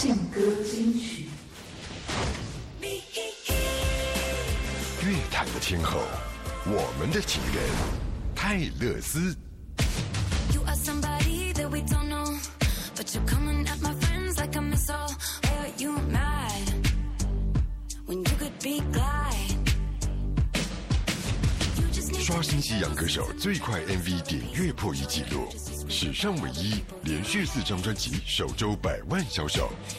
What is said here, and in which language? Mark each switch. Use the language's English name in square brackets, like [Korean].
[Chinese] 歌金曲。谈的天后，我们的情人泰勒斯。 [English] You are somebody that we don't know, but you're coming at my friends like a missile. Why are you mad when you could be glad? [Chinese] 刷新西洋歌手最快 MV 点阅破亿纪录，史上唯一连续四张专辑首周百万销售。